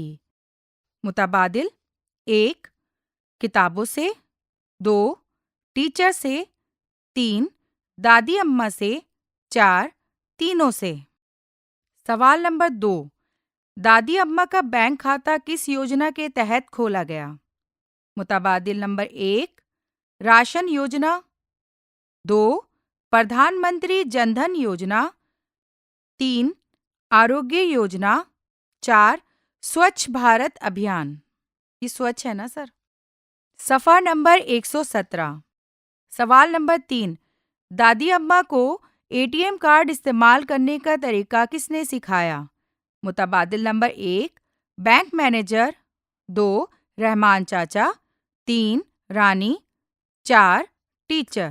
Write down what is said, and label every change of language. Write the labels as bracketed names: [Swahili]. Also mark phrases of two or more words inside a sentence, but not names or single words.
[Urdu] متبادل 1، کتابوں سے، 2، ٹیچر سے، 3، دادی اماں سے، 4، تینوں سے۔ سوال نمبر 2، دادی اماں کا بینک کھاتہ کس یوجنا کے تحت کھولا گیا؟ متبادل نمبر 1، راشن یوجنا، 2، پردھان منتری جن دھن یوجنا، 3، آروگیہ یوجنا، 4، سوچھ بھارت ابھیان۔ یہ سوچھ ہے نا سر؟ صفحہ نمبر 117۔ سوال نمبر 3، دادی اماں کو ATM کارڈ استعمال کرنے کا طریقہ کس نے سکھایا؟ متبادل نمبر 1، [English] bank manager, [Urdu] 2، رحمان چاچا، 3، رانی، 4، ٹیچر۔